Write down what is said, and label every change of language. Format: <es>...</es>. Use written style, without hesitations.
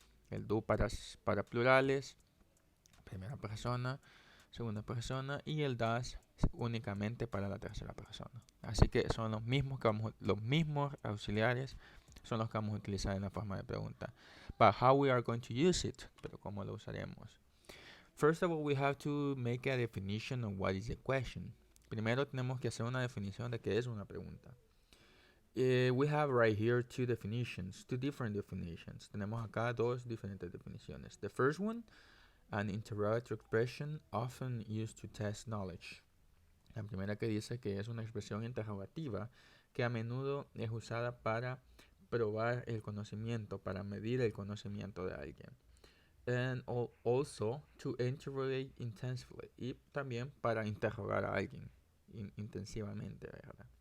<es>El do para plurales, primera persona, segunda persona, y el does únicamente para la tercera persona. Así que son los mismos auxiliares son los que vamos a utilizar en la forma de pregunta.</es> <en>But how we are going to use it,</en> <es>pero cómo lo usaremos.</es> <en>First of all, we have to make a definition of what is a question.</en> <es>Primero tenemos que hacer una definición de qué es una pregunta.</es> <en>We have right here two different definitions.</en> <es>Tenemos acá dos diferentes definiciones.</es> <en>The first one, an interrogative expression often used to test knowledge.</en> <es>La primera que dice que es una expresión interrogativa que a menudo es usada para probar el conocimiento, para medir el conocimiento de alguien.</es> <en>And also to interrogate intensively,</en> <es>y también para interrogar a alguien intensivamente, ¿verdad?</es>